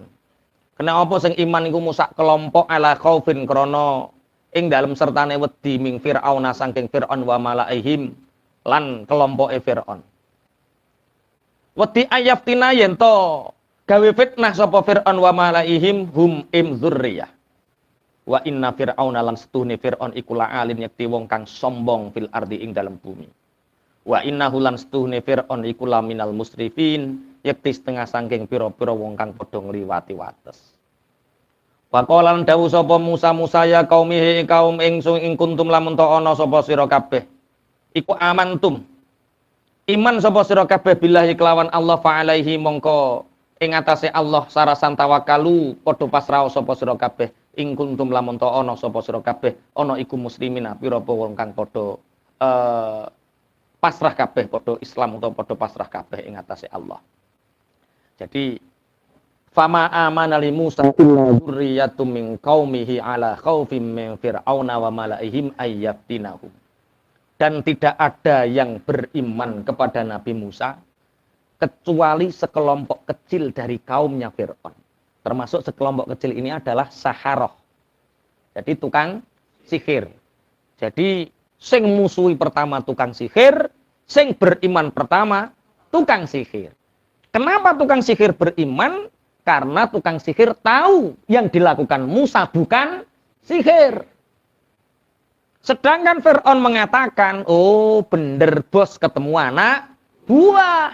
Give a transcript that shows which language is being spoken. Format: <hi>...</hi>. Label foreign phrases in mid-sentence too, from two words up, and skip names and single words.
<jv>Kena apa sing iman iku musak kelompok</jv> <ar>على خوف</ar> <jv>krana ing dalem sertane wedi ming Firauna saking Firaun wa malaihim lan kelompoke Firaun. Wedi ayaftina yen to gawe fitnah sapa Firaun</jv> <ar>وملئهم</ar> <jv>hum im dzurriyah.</jv> <ar>وإن فرعون</ar> <jv>lan setuhne fir'aun iku la'alin yakti wong kang sombong</jv> <ar>في الأرض</ar> <jv>ing dalam bumi.</jv> <ar>وإنه</ar> <jv>lan setuhne fir'aun iku</jv> <ar>لمن المسرفين</ar> <jv>yakti setengah saking pira-pira wong kang padha ngliwati wates.</jv> <ar>وقال</ar> <jv>lan dawuh sapa Musa</jv> <ar>يا قومه</ar> <jv>kaum ingsun ing kuntum lamun ta ana sapa sira kabeh iku amantum. Iman sapa sira kabeh billahi kelawan Allah</jv> <ar>فعليه</ar> <jv>mongko ing atase Allah sarasan tawakkalu padha pasrah sapa sira kabeh. Ing kuntum lamun ta ana sapa sira kabeh ana iku muslimina pira-pira wong kang padha pasrah kabeh padha Islam utawa padha pasrah kabeh ing atase Allah.</jv> <ar>Jadi فما آمن لموسى إلا ذرية من قومه على خوف من فرعون وملئهم أن يفتنهم.</ar> <id>Dan tidak ada yang beriman kepada Nabi Musa kecuali sekelompok kecil dari kaumnya Fir'aun. Termasuk sekelompok kecil ini adalah saharoh.</id> <jv>Jadi tukang sihir. Jadi sing musuhi pertama tukang sihir, sing beriman pertama tukang sihir.</jv> <id>Kenapa tukang sihir beriman? Karena tukang sihir tahu yang dilakukan Musa bukan sihir. Sedangkan Fir'aun mengatakan, oh bener bos ketemu anak buah.</id>